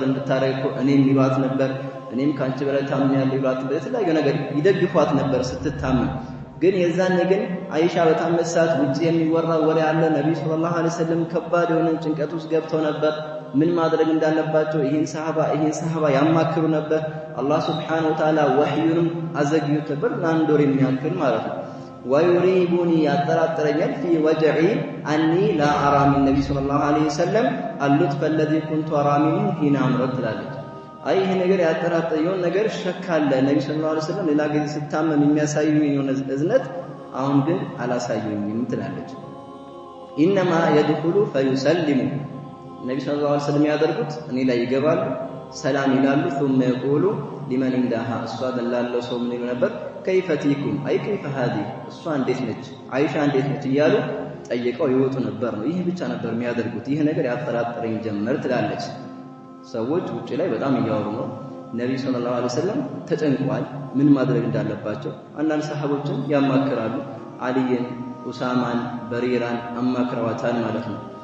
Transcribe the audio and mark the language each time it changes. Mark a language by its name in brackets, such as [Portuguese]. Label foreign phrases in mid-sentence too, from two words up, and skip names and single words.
[Amharic] እንድታረግ እኔም ይሏት ነበር እኔም ካንቺ በላይ ታምኛለሁ ይሏት ነበር የተለያየ ነገር ይደግፏት ነበር ስትታመም ግን የዛን ግን አይሻ በታመሳት ውጪ የሚወራ ወሬ አለ ነብዩ [Arabic] صلى الله عليه وسلم [Amharic] ከባድ የሆነ ጭንቀት ውስጥ ገብተው ነበር ምን ማድረግ እንዳለባቸው ይሄን ሰሃባ ያማክሩ ነበር አላህ [Arabic] سبحانه وتعالى [Amharic] ወህዩንም አዘግዩት ነበር ለአንድ ወር የሚያክል ማለት ነው ወይሪቡኒ ያጠራጥረኛል [Arabic] في وجعي اني لا ارى من النبي صلى الله عليه وسلم اللطف الذي كنت ارى منه حين امرض [Amharic] ትላለች አይ ይሄ ነገር ያጠራጠየው ነገር ሸካለ ነብዩ [Arabic] صلى الله عليه وسلم [Amharic] ሌላ ጊዜ ስታመም የሚያሳዩኝ የሆነ እዝነት አሁን ግን አላሳዩኝም ትላለች [Arabic] انما يدخل فيسلم [Amharic] ነብዩ [Arabic] صلى الله عليه وسلم [Amharic] ያደርጉት እኔ ላይ ይገባሉ ሰላም ይላሉ [Arabic] ثم يقول لمن عندها [Amharic] እሷ ደላለው ሰው ምን ነበር [Arabic] كيف تيكم اي كيف هذه [Amharic] እሷ እንዴት ነች አይሻ እንዴት ነች እያሉ ጠይቀው ይወጡ ነበር ነው ይሄ ብቻ ነበር የሚያደርጉት ይሄ ነገር ያጠራጥረኝ ጀመር ትላለች ሰዎች ውጪ ላይ በጣም እያወሩ ነው ነብዩ [Arabic] صلى الله عليه وسلم [Amharic] ተጨንቋል ምን ማድረግ እንዳለባቸው አንዳንድ ሰሃቦችን ያማክራሉ አሊን ኡሳማን በሪራን አማክረዋታል ማለት ነው